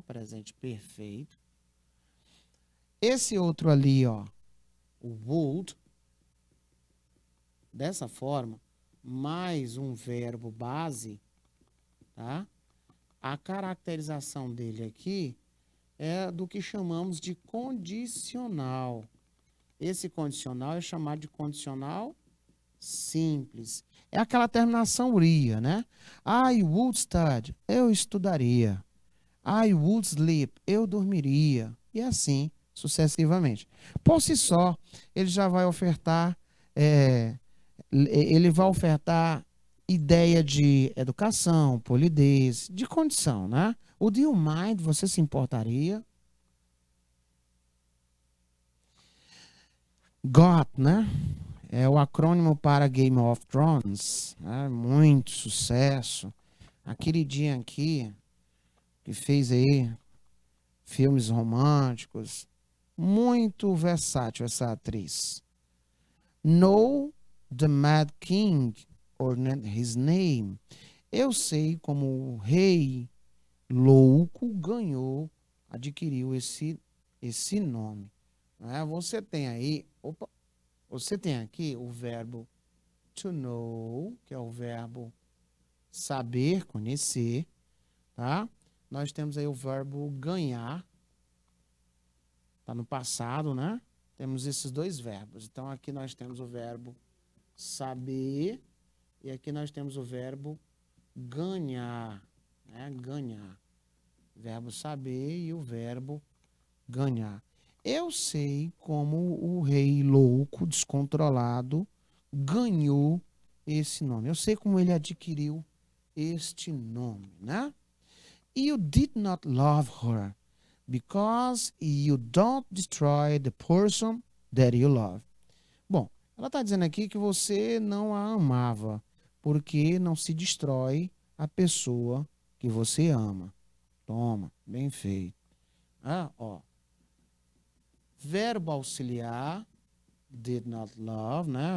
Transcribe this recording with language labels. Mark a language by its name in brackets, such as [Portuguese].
[Portuguese] Presente perfeito. Esse outro ali, ó, o would, dessa forma, mais um verbo base, tá? A caracterização dele aqui é do que chamamos de condicional. Esse condicional é chamado de condicional simples. É aquela terminação ria, né? [English] I would study, [Portuguese] eu estudaria. [English] I would sleep, [Portuguese] eu dormiria. E assim, sucessivamente. Por si só, ele já vai ofertar, ele vai ofertar ideia de educação, polidez, de condição, né? O [English] do you mind, [Portuguese] você se importaria? GOT, né? É o acrônimo para Game of Thrones, né? Muito sucesso. A queridinha aqui, que fez aí filmes românticos, muito versátil essa atriz. [English] Know the Mad King, or his name. [Portuguese] Eu sei como o rei louco adquiriu esse nome. Né? Você tem aí, você tem aqui o verbo to know, que é o verbo saber, conhecer, tá? Nós temos aí o verbo ganhar, tá no passado, né? Temos esses dois verbos. Então aqui nós temos o verbo saber e aqui nós temos o verbo ganhar, né? Ganhar. Verbo saber e o verbo ganhar. Eu sei como o rei louco, descontrolado, ganhou esse nome. Eu sei como ele adquiriu este nome, né? [English] You did not love her because you don't destroy the person that you love. [Portuguese] Bom, ela está dizendo aqui que você não a amava porque não se destrói a pessoa que você ama. Toma, bem feito. Ó. Verbo auxiliar, [English] did not love, [Portuguese] né?